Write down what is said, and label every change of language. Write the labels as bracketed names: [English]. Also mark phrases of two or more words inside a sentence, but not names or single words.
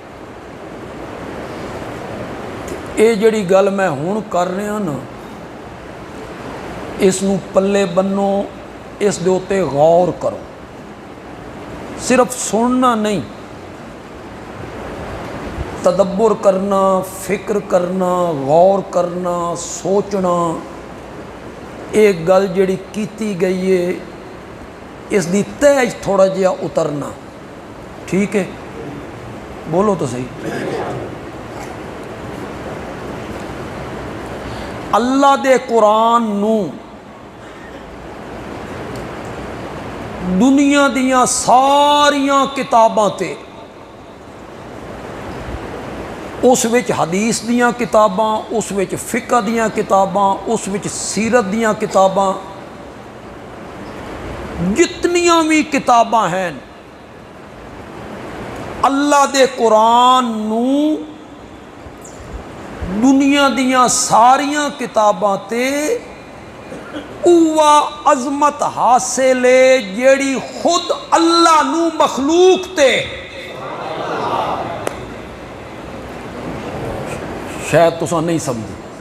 [Punjabi] اے جڑی گل میں ہون کر رہا نا، اس نو پلے بنو، اس دے اوتے غور کرو، صرف سننا نہیں، تدبر کرنا، فکر کرنا، غور کرنا، سوچنا۔ ایک گل جڑی کیتی گئی ہے اس دی تہہ تھوڑا جہا اترنا، ٹھیک ہے؟ بولو تو صحیح۔ اللہ دے قرآن نو دنیا دیاں ساریاں کتاباں تے، اس وچ حدیث دیاں کتاباں، اس وچ فقہ دیاں کتاباں، اس وچ سیرت دیاں کتاباں، جتنیاں بھی کتاباں ہیں اللہ دے قرآن نو دنیا دیاں ساریاں کتاباں تے اوہ عظمت حاصل ہے جیڑی خود اللہ نو مخلوق تے شاید تساں نہیں سمجھے.